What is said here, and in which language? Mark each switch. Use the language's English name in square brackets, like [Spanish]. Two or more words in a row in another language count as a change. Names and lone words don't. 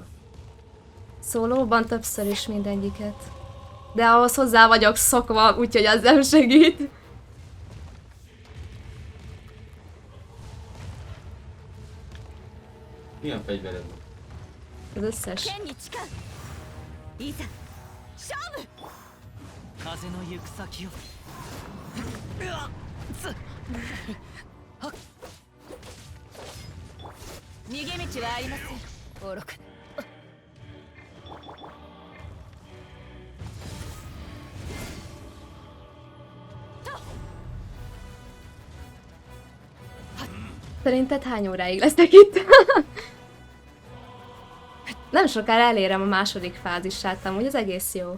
[Hungarian] Szólóban többször is mindegyiket. De ahhoz hozzá vagyok szokva, úgyhogy az nem segít. Milyen fegyvered van? Az összes. [Japanese] 剣に誓ういざ勝負風の行く先をうわっつはっ逃げ道はありません愚かな [Hungarian] Szerinted hány óráig leszek itt? Nem sokára elérem a második fázisát, amúgy az egész jó.